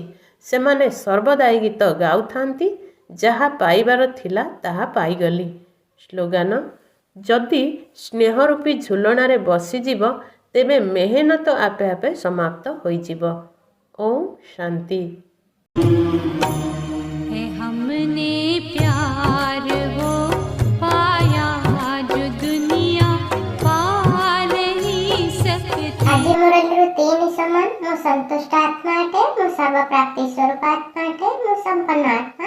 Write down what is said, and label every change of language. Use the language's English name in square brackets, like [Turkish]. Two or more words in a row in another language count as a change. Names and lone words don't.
[Odia] ସେମାନେ ସର୍ବଦା ଏହି ଗୀତ ଗାଉଥାନ୍ତି, ଯାହା ପାଇବାର ଥିଲା ତାହା ପାଇଗଲି। ସ୍ଲୋଗାନ: ଯଦି ସ୍ନେହରୂପୀ ଝୁଲଣାରେ ବସିଯିବ ତେବେ ମେହନତ ଆପେ ଆପେ ସମାପ୍ତ ହୋଇଯିବ। ଓଁ ଶାନ୍ତି। [Hindi] हमने प्यार वो पाया जो दुनिया पा नहीं सकती। [Odia] ଆଜି ମୋର ତିନି ସମାନ। ମୁଁ ସନ୍ତୁଷ୍ଟ ଆତ୍ମା ଅଟେ, ମୁଁ ସର୍ବପ୍ରାପ୍ତି ସ୍ୱରୂପ ଆତ୍ମା ଅଟେ, ମୁଁ ସମ୍ପନ୍ନ ଆତ୍ମା